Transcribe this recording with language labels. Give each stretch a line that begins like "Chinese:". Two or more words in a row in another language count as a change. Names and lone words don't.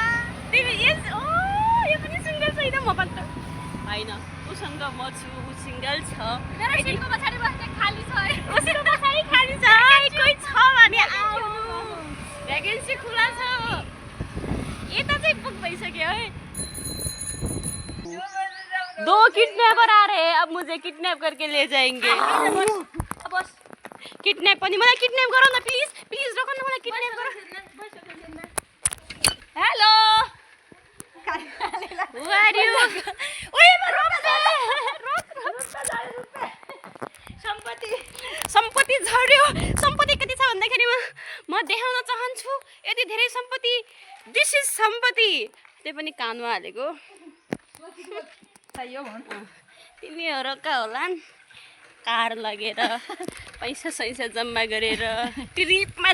Nepali: तिमी यस ओ यो पनि सिंगल छैन म पनि हैन उसँग म छु उ सिंगल छ मेरो सिटको पछाडि बस्ने खाली छ है उसँग पछाडि खाली छ कोही छ भने आउनु भ्याकेन्सी खुला छ यता चाहिँ बुक भइसक्यो है
Hindi: दो किडनैपर आ रहे हैं अब मुझे किडनैप करके ले जाएंगे
Nepali: बस किडनैप पनि मलाई किडनैप गरौ न प्लिज प्लिज रोक न मलाई किडनैप गरौ हेलो
English: Who are you?
Nepali: ओए म सम्पत्ति झर्यो सम्पत्ति कति छ भन्दाखेरि म देखाउन चाहन्छु यति धेरै सम्पत्ति
English: this is
Nepali: सम्पत्ति त्यही पनि कानमा हालेको तिमीहरूका होलान् कार लगेर पैसा सैसा जम्मा गरेर ट्रिपमा